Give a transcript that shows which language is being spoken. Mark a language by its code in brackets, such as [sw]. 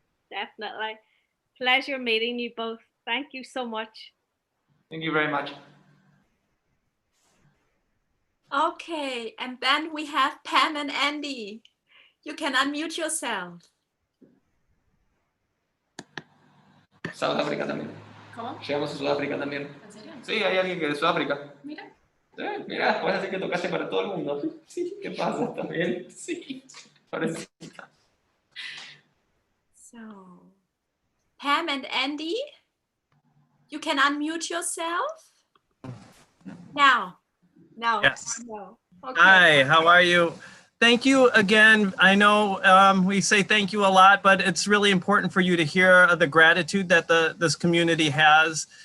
[en] Definitely. Pleasure meeting you both. Thank you so much. Thank you very much. Okay, and then we have Pam and Andy. You can unmute yourself. [es] Sudáfrica también. ¿Cómo? Llegamos a Sudáfrica también. ¿En serio? Sí, hay alguien que es de Sudáfrica. Mira. Sí, mira, puedes decir que tocaste para todo el mundo. Sí, ¿qué pasa también? Sí, pobrecita. [en] So, Pam and Andy, you can unmute yourself. Now. Yes. No. Okay. Hi, how are you? Thank you again. I know we say thank you a lot, but it's really important for you to hear the gratitude that this community has.